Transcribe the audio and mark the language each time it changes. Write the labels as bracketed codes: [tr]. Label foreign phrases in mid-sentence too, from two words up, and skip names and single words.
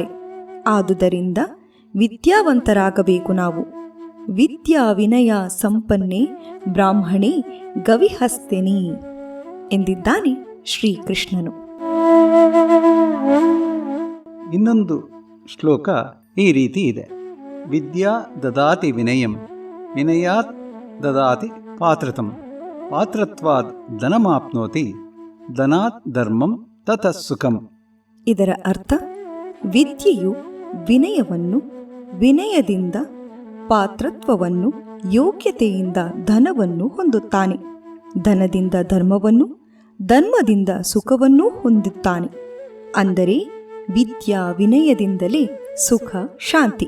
[kn] ಆದುದರಿಂದ ವಿದ್ಯಾವಂತರಾಗಬೇಕು ನಾವು. [sa] ವಿದ್ಯಾ ವಿನಯ ಸಂಪನ್ನೆ ಬ್ರಾಹ್ಮಣೇ ಗವಿಹಸ್ತಿನಿ [kn] ಎಂದಿದ್ದಾನೆ ಶ್ರೀಕೃಷ್ಣನು. ಇನ್ನೊಂದು ಶ್ಲೋಕ ಈ ರೀತಿ ಇದೆ: [sa] ವಿದ್ಯಾ ದದಾತಿ ವಿನಯಂ ವಿನಯಾತ್ ದದಾತಿ ಪಾತ್ರತಂ ಪಾತ್ರತ್ವಾದ್ ಧನಮಾಪ್ನೋತಿ ಧನಾತ್ ಧರ್ಮಂ ತತಃ ಸುಖಂ. [kn] ಇದರ ಅರ್ಥ, ವಿದ್ಯೆಯು ವಿನಯವನ್ನು, ವಿನಯದಿಂದ ಪಾತ್ರತ್ವವನ್ನು, ಯೋಗ್ಯತೆಯಿಂದ ಧನವನ್ನು ಹೊಂದುತ್ತಾನೆ, ಧನದಿಂದ ಧರ್ಮವನ್ನು, ಧರ್ಮದಿಂದ ಸುಖವನ್ನೂ ಹೊಂದುತ್ತಾನೆ. ಅಂದರೆ ವಿದ್ಯಾ ವಿನಯದಿಂದಲೇ ಸುಖ ಶಾಂತಿ.